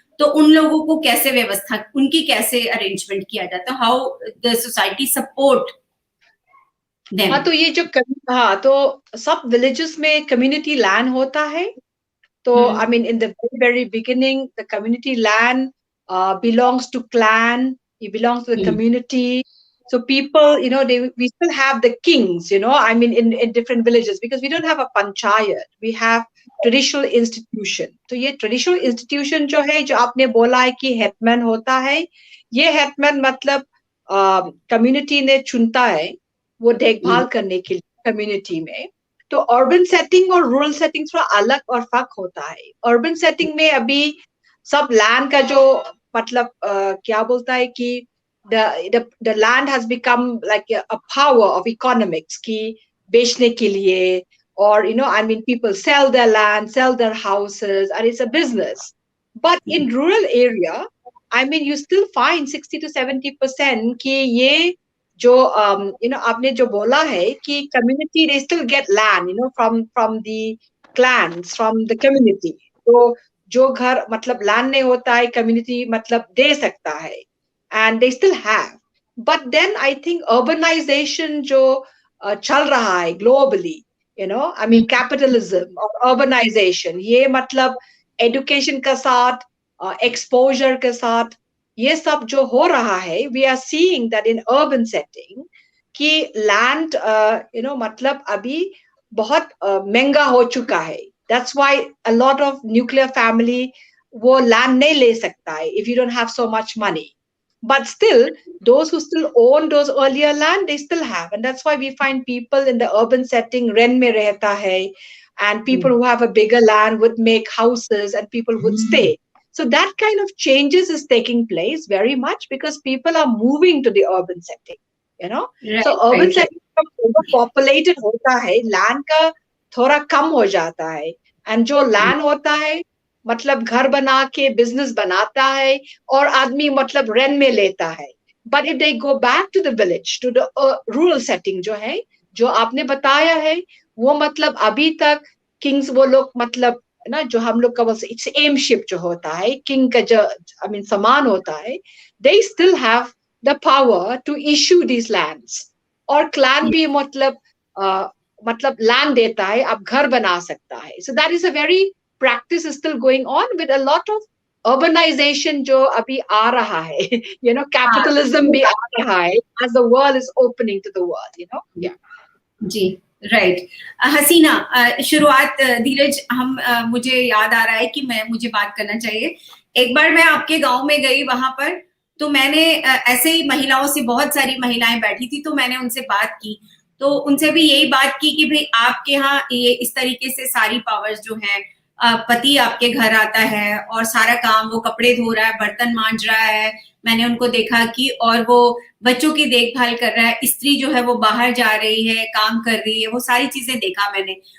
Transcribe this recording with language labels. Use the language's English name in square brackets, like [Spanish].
[Hindi] तो उन लोगों को कैसे व्यवस्था, उनकी कैसे अरेंजमेंट किया जाता है, [English] How the society support them? [Hindi] हाँ, तो ये जो तो सब विलेजेस में कम्युनिटी लैंड होता है. [English] तो I mean in the very beginning the community land belongs to clan, it belongs to the community. So people, you know, we still have the kings, you know, I mean in different villages, because we don't have a panchayat, we have traditional institution. [Hindi] तो ये traditional institution जो है, जो आपने बोला है कि headman होता है, ये हेडमैन मतलब कम्युनिटी ने चुनता है वो देखभाल करने के लिए कम्युनिटी में. तो अर्बन सेटिंग और रूरल सेटिंग थोड़ा अलग और फर्क होता है. अर्बन सेटिंग में अभी सब लैंड का जो मतलब क्या बोलता है कि [English] the land has become like a power of economics [Hindi] की बेचने के लिए, [English] or you know, I mean people sell their land, sell their houses, and it's a business. But in rural area, I mean you still find 60 to 70% [Hindi] कि ये जो [English] you know [Hindi] आपने जो बोला है कि [English] community they still get land, you know, from the clans, from the community. [Hindi] तो जो घर मतलब लैंड नहीं होता है, कम्युनिटी मतलब दे सकता है, [English] and they still have. But then I think urbanization [Hindi] जो चल रहा है [English] globally, you know, I mean capitalism or urbanization, ये मतलब education के साथ, exposure [Hindi] के साथ, ये सब जो हो रहा है, [English] we are seeing that in urban setting कि land you know [Hindi] मतलब अभी बहुत महंगा हो चुका है. [English] That's why a lot of nuclear family [Hindi] वो land नहीं ले सकता है [English] if you don't have so much money. But still, those who still own those earlier land, they still have. And that's why we find people in the urban setting, [Hindi] rent में रहता है, [English] and people who have a bigger land would make houses and people would stay. So that kind of changes is taking place very much because people are moving to the urban setting, you know. So urban setting overpopulated [Hindi] hota hai, land का थोड़ा कम हो जाता है, and जो land होता है मतलब घर बना के business बनाता है और आदमी मतलब rent में लेता है. [English] But if they go back to the village, to the rural setting [Hindi] जो है, जो आपने बताया है, वो मतलब अभी तक kings वो लोग मतलब ना जो हम लोग का बोलते इट्स एमशिप जो होता है किंग का जो आई मीन समान होता है, [English] they still have the power to issue these lands. [Hindi] और क्लैन भी मतलब लैंड देता है, आप घर बना सकता है. [English] So that is a very practice is still going on with a lot of urbanization [Hindi] जो अभी आ रहा है, [English] you know, capitalism [Hindi] भी आ रहा है [English] as the world is opening to the world, you know. Yeah. [Hindi] Ji right. हसीना, शुरुआत धीरज मुझे याद आ रहा है कि मुझे बात करना चाहिए. एक बार मैं आपके गांव में गई, वहां पर तो मैंने ऐसे ही महिलाओं से, बहुत सारी महिलाएं बैठी थी, तो मैंने उनसे बात की, तो उनसे भी यही बात की कि भाई आपके यहाँ ये इस तरीके से सारी पावर्स जो है, पति आपके घर आता है और सारा काम, वो कपड़े धो रहा है, बर्तन मांज रहा है, मैंने उनको देखा कि, और वो बच्चों की देखभाल कर रहा है, स्त्री जो है वो बाहर जा रही है, काम कर रही है, वो सारी चीजें देखा मैंने.